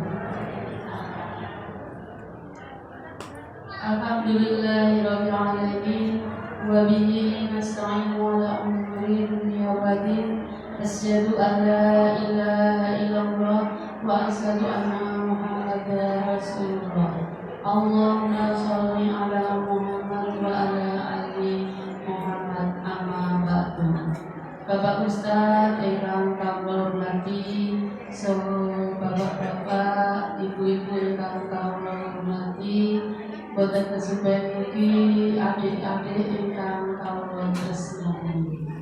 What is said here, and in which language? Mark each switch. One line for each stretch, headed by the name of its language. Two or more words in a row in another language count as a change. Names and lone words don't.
Arabic: الحمد لله رب العالمين وبه نستعين على أمور الدنيا والدين. أشهد أن لا إله إلا الله وأشهد أن محمدا رسول الله. اللهم صل على محمد وعلى آل محمد، أما بعد.
Javanese: Bapak Ustaz ingkang kawula hormati, saha bapak-bapak, ibu-ibu ingkang kawula hormati, boten kesupen mugi adik-adik ingkang kawula tresnani.